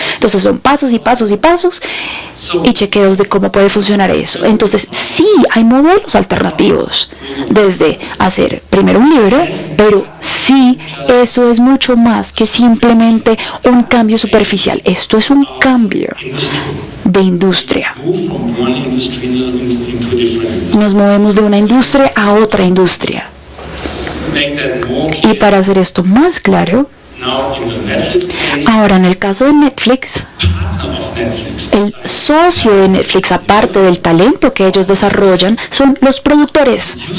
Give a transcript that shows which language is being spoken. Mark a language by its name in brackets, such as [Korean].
[Spanish] Entonces son pasos y pasos y pasos y chequeos de cómo puede funcionar eso. Entonces sí, hay modelos alternativos, desde hacer primero un libro, pero sí, eso es mucho más que simplemente un cambio superficial. Esto es un cambio de industria. [English] Move from one industry into a different. [Spanish] Nos movemos de una industria a otra industria. [English] Make that more [Spanish] Y [English] clear. [Spanish] para hacer esto más claro, [English] Now in the Netflix case, [Spanish] ahora en el caso de Netflix, [English] partner of Netflix, [Spanish] el socio de Netflix, aparte del talento que ellos desarrollan, son los productores.